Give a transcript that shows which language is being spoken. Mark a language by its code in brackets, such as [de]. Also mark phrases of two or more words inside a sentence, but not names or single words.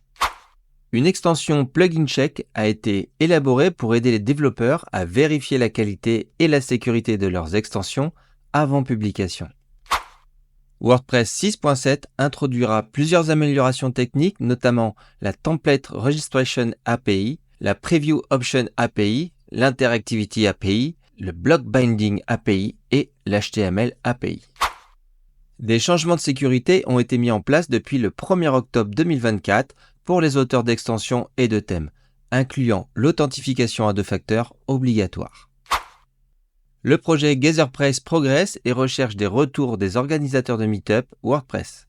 [fr] Une extension Plugin Check a été élaborée pour aider les développeurs à vérifier la qualité et la sécurité de leurs extensions avant publication. WordPress 6.7 introduira plusieurs améliorations techniques, notamment la Template Registration API, la Preview Option API, l'Interactivity API, le Block Binding API et l'HTML API. Des changements de sécurité ont été mis en place depuis le 1er octobre 2024 pour les auteurs d'extensions et de thèmes, incluant l'authentification à 2 facteurs obligatoire. Le projet GatherPress progresse et recherche des retours des organisateurs de Meetup WordPress.